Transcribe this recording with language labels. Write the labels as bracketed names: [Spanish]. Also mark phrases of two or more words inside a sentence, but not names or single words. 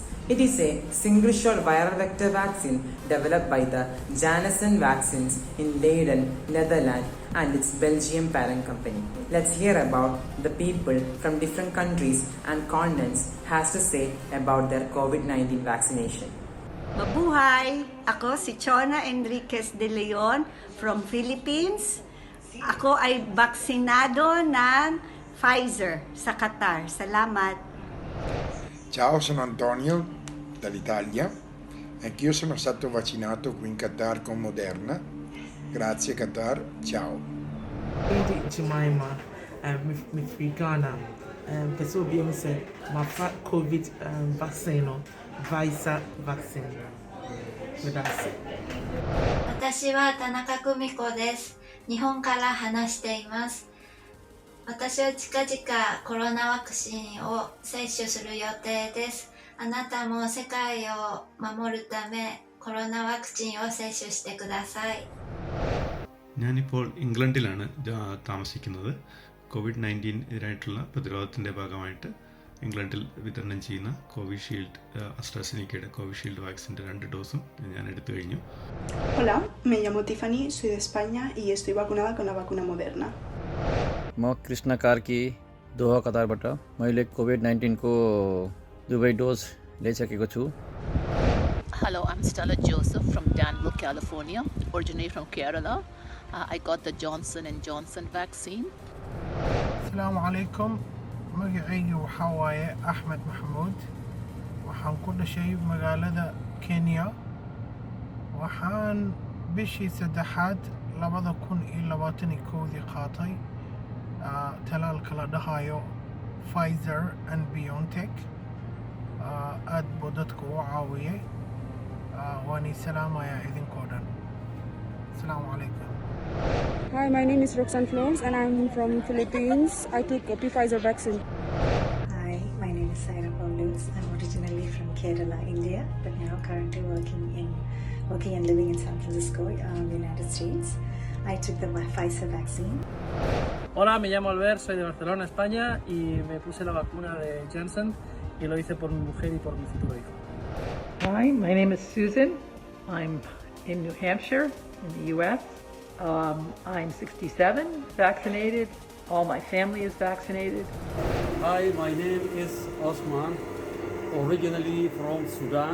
[English] It is a single-shot viral vector vaccine developed by the Janssen Vaccines in Leiden, Netherlands and its Belgium parent company. Let's hear about the people from different countries and continents has to say about their COVID-19 vaccination. [Filipino] Mabuhay! Ako si Chona Enriquez de Leon from Philippines. Ako ay baksinado ng Pfizer sa Qatar. Salamat! [Italian] Ciao, sono Antonio dall'Italia. Anch'io sono stato vaccinato qui in Qatar con Moderna. Grazie Qatar, ciao. [English] Lady Jemima, with Ghana, person will be able to say, my COVID vaccine, Pfizer vaccine. With that's it. [Japanese] 私は田中久美子です。日本から話しています。私は近々コロナワクチンを接種する予定です。あなたも世界を守るためコロナワクチンを接種してください。 [Malayalam] ഞാനിപ്പോൾ ഇംഗ്ലണ്ടിലാണ് താമസിക്കുന്നത്. COVID-19 എതിരായിട്ടുള്ള പ്രതിരോധത്തിൻ്റെ ഭാഗമായിട്ട് ഇംഗ്ലണ്ടിൽ വിതരണം ചെയ്യുന്ന കോവിഷീൽഡ് അസ്ട്രാസെനിക്കയുടെ കോവിഷീൽഡ് വാക്സിൻ്റെ 2 ഡോസും ഞാൻ എടുത്തു കഴിഞ്ഞു. [Spanish] Hola, me llamo Tiffany, soy de España y estoy vacunada con la vacuna Moderna. [Nepali] म कृष्ण कार्की दोहा कतारबाट मैले कोभिड-19 को 2 डोज लिइसकेको छु. [English] Hello, I'm Stella Joseph from Danville, California, originally from Kerala. I got the Johnson & Johnson vaccine. [Arabic] السلام عليكم. [Somali] magacayga waxaa waaye Axmed Maxamuud. waxaan ku dhashay magaalada Kenya. waxaan bishii 3 2021 qaatay talaalka la dhahayo Pfizer and BioNTech. aad buu dadku u caawiyay. waani salaamayaa idinkoo dhan. [Arabic] السلام عليكم. [English] Hi, my name is Roxanne Flores and I'm from Philippines. I took a Pfizer vaccine. Hi, my name is Saira Paulus. I'm originally from Kerala, India, but now currently working and living in San Francisco, United States. I took the Pfizer vaccine. Hola, me llamo Albert, soy de Barcelona, España y me puse la vacuna de Janssen y lo hice por mi mujer y por mi futuro hijo. Hi, my name is Susan. I'm in New Hampshire, in the U.S. I'm 67, vaccinated. All my family is vaccinated. Hi, my name is Osman, originally from Sudan.